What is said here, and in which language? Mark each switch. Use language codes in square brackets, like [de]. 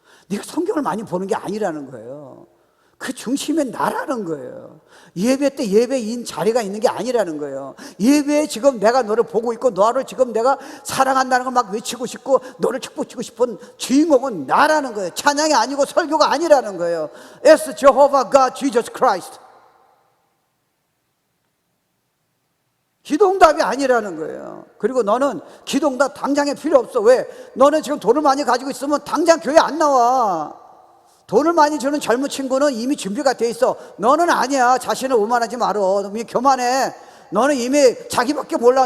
[ko] 네가 성경을 많이 보는 게 아니라는 거예요. 그 중심에 나라는 거예요. 예배 때 예배인 자리가 있는 게 아니라는 거예요. 예배에 지금 내가 너를 보고 있고 너를 지금 내가 사랑한다는 걸 막 외치고 싶고 너를 축복주고 싶은 주인공은 나라는 거예요. 찬양이 아니고 설교가 아니라는 거예요. [en] It's Jehovah God, Jesus Christ. [ko] 기도응답이 아니라는 거예요. 그리고 너는 기도응답 당장에 필요 없어. 왜? 너는 지금 돈을 많이 가지고 있으면 당장 교회 안 나와. 돈을 많이 주는 젊은 친구는 이미 준비가 돼 있어. 너는 아니야. 자신을 오만하지 말어. 이미 교만해. 너는 이미 자기밖에 몰라.